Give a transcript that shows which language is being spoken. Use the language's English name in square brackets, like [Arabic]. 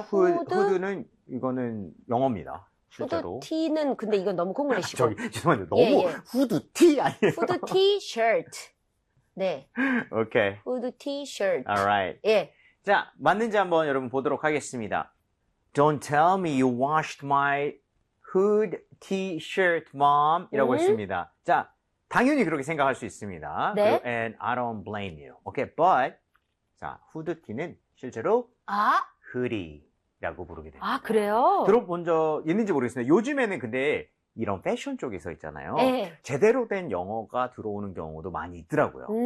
[Korean] 후드? 후드는, 이거는 영어입니다. 실제로. 후드티는 근데 이건 너무 아, 콩글리시고. 저기, 죄송한데, 너무 예. 후드티 후드티 셔츠. 네. 아니에요? 오케이. 후드티 셔츠. [English] Alright. [Korean] 예. 자, 맞는지 한번 여러분 보도록 하겠습니다. [English] Don't tell me you washed my hood t-shirt, mom. [Korean] 이라고 응? 했습니다. 자. 당연히 그렇게 생각할 수 있습니다. 그리고 네? [English] and I don't blame you. Okay, but [Korean] 자, 후드티는 실제로 아? 후디라고 부르게 아, 됩니다. 그래요? 들어본 적 있는지 모르겠습니다. 요즘에는 근데 이런 패션 쪽에서 있잖아요. 예. 제대로 된 영어가 들어오는 경우도 많이 있더라고요.